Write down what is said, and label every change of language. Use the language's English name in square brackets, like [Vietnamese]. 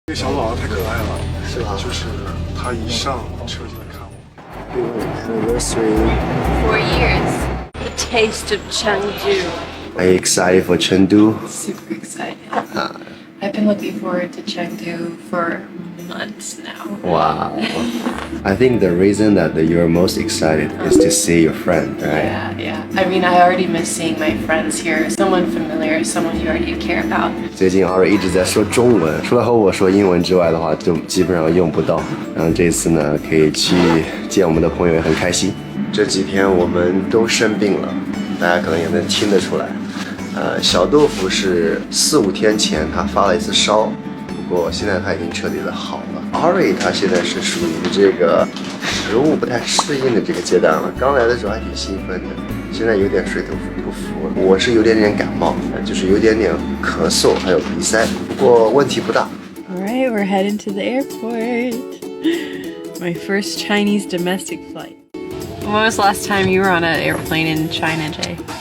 [Chinese] 这个小宝宝太可爱了，是吧？就是他一上车就来看我。 [English] Anniversary. 4 years. The taste of Chengdu. Are you excited for Chengdu? Super excited. I've been looking forward to Chengdu for months now. Wow. I think the reason that you're most excited is to see your friend, right? Yeah. I mean, I already miss seeing my friends here. Someone familiar, someone you already care about. [Chinese] 最近Ari一直在说中文，除了和我说英文之外的话，就基本上用不到。然后这次呢，可以去见我们的朋友，也很开心。这几天我们都生病了，大家可能也能听得出来。小豆腐是4、5天前他发了一次烧，不过现在他已经彻底的好了。 Ari 他现在是属于这个食物不太适应的这个阶段了，刚来的时候还挺兴奋的，现在有点水土不服了。我是有点感冒，就是有点咳嗽，还有鼻塞，不过问题不大。 [English] Alright, we're heading to the airport. My first Chinese domestic flight. When was the last time you were on an airplane in China, Jay?